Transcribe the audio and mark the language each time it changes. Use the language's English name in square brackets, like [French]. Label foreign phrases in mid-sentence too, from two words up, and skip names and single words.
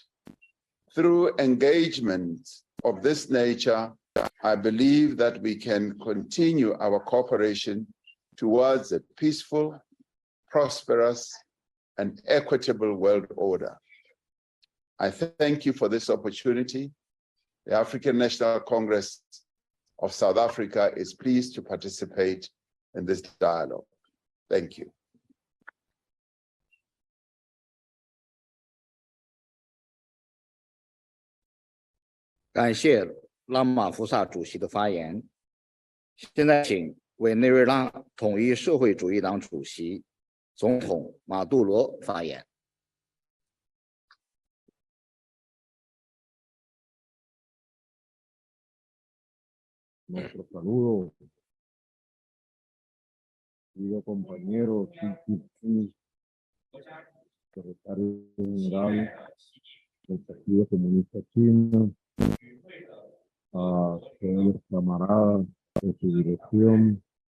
[English] Through engagement of this nature, I believe that we can continue our cooperation towards a peaceful, prosperous, and equitable world order. I thank you for this opportunity. The African National Congress of South Africa is pleased to participate in this dialogue. Thank you. [Chinese] 感谢拉马福萨主席的发言。现在请委内瑞拉统一社会主义党主席、总统马杜罗发言。 [Spanish] Nuestro saludo, querido compañero, secretario general del Partido Comunista Chino, a todos los camaradas de su dirección.